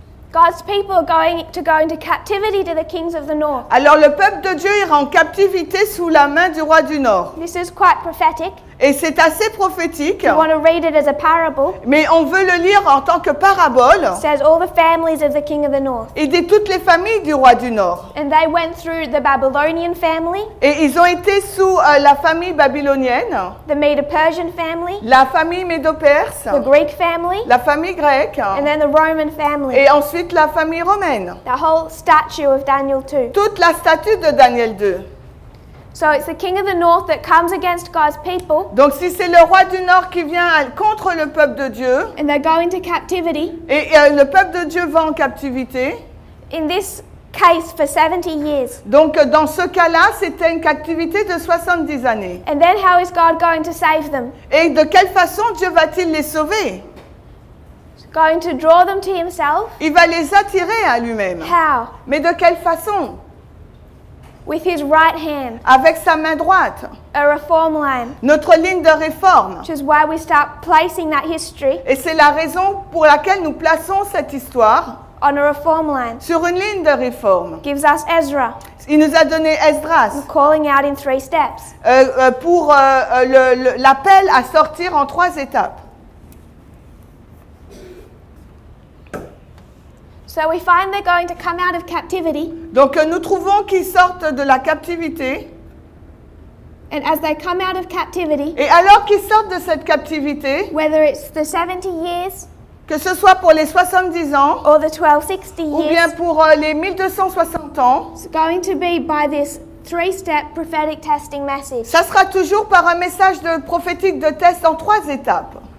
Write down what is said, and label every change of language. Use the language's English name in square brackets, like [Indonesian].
[English] God's people are going to go into captivity to the kings of the north. [French] Alors le peuple de Dieu ira en captivité sous la main du roi du Nord. [English] This is quite prophetic. [French] Et c'est assez prophétique, [English] You want to read it as a parable. [French] mais on veut le lire en tant que parabole. [English] It says all the families of the king of the north. [French] Et de toutes les familles du roi du Nord. [English] And they went through the Babylonian family, [French] Et ils ont été sous la famille babylonienne, [English] the Medo-Persian family, [French] la famille médo-perse, [English] the Greek family, [French] la famille grecque, [English] and then the Roman family. [French] et ensuite la famille romaine. [English] The whole statue of Daniel 2. [French] Toute la statue de Daniel 2. [English] So it's the king of the north that comes against God's people, [French] Donc si c'est le roi du Nord qui vient contre le peuple de Dieu, [English] and they go into captivity, [French] et le peuple de Dieu va en captivité, [English] in this case for 70 years. [French] donc dans ce cas-là, c'était une captivité de 70 années. [English] And then how is God going to save them? [French] Et de quelle façon Dieu va-t-il les sauver? [English] He's going to draw them to himself. [French] Il va les attirer à lui-même. [English] How? [French] Mais de quelle façon? [English] With his right hand, [French] Avec sa main droite. [English] a reform line, [French] Notre ligne de réforme. [English] which is why we start placing that history [French] Et c'est la raison pour laquelle nous plaçons cette histoire [English] on a reform line. [French] sur une ligne de réforme. [English] Gives us Ezra, [French] Il nous a donné Esdras [English] calling out in 3 steps. [French] pour l'appel à sortir en 3 étapes. [English] So we find they're going to come out of captivity, [French] Donc nous trouvons qu'ils sortent de la captivité. [English] and as they come out of captivity, [French] Et alors qu'ils sortent de cette captivité, [English] whether it's the 70 years [French] que ce soit pour les 70 ans [English] or the 1260 [French] ou bien [English] years, [French] pour les 1260 ans, [English] it's going to be by this 3-step prophetic testing message. [French] ça sera toujours par un message prophétique de test en 3 étapes.